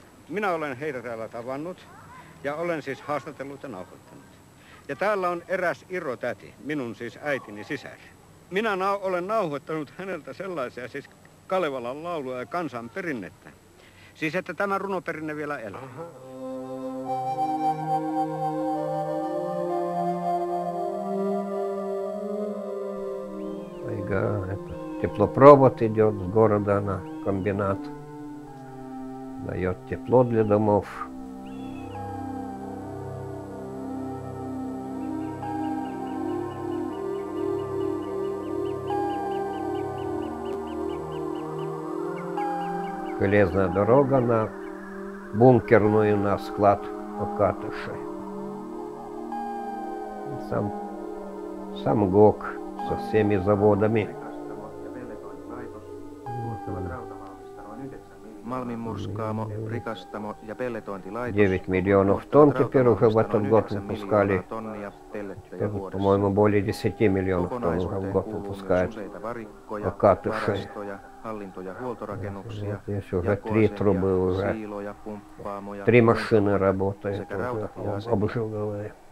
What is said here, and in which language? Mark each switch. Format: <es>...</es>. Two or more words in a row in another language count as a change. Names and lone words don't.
<fi>Minä olen heitä täällä tavannut ja olen siis haastatellut ja nauhoittanut. Ja täällä on eräs Iro-täti, minun siis äitini sisar. Minä olen nauhoittanut häneltä sellaisia siis Kalevalan laulua ja kansanperinnettä. Siis että tämä runoperinne vielä elää.</fi> <ru>Теплопровод идет с города на комбинат, дает тепло для домов. Железная дорога на бункерную, на склад Окатыши. Сам ГОК со всеми заводами.</ru> <fi>Malminmurskaamo, rikastamo ja pelletointilaitos.</fi> <ru>9 миллионов тонн теперь уже в этот год выпускали. По-моему, более 10 миллионов тонн уже в год выпускают Окатыши. Здесь уже 3 трубы, уже 3 машины работают, уже обжиговые.</ru>